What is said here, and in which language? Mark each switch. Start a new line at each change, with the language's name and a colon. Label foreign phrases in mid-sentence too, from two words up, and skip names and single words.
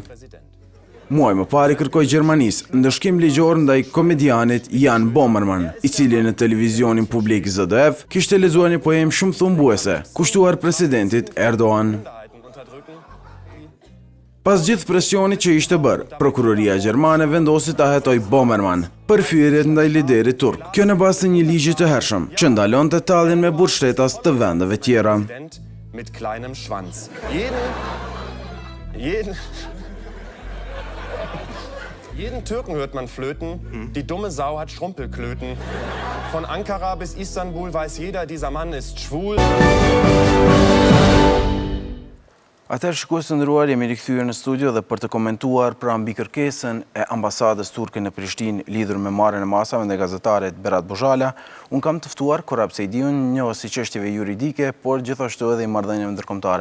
Albanian: Muaj më pari kërkoi Gjermanisë ndëshkim ligjor ndaj komedianit Jan Böhmermann, i cili në televizionin publik ZDF kishte lexuar një poemë shumë thumbuese, kushtuar presidentit Erdogan. Pas gjithë presionit që ishte bërë, prokuroria gjermane vendosi ta hetoj Böhmermann për hyrjet ndaj liderit turk. Kjo në bazë të një ligji të hershëm që ndalonte talljen me burgshtetas të vendeve tjera.
German: Mit kleinem Schwanz. Jeden Türken hört man flöten, die dumme Sau hat Schrumpelklöten. Von Ankara bis Istanbul weiß jeder, dieser Mann ist schwul.
Albanian: Atëherë shikues të nderuar, jemi rikthyer në studio dhe për të komentuar pra mbi kërkesën e ambasadës turke në Prishtinë lidhur me marrjen e masave ndaj gazetarit Berat Buzhala, unë kam të ftuar Korab Sejdiun, njohës i çështjeve juridike, por gjithashtu edhe i marrëdhënieve ndërkombëtare.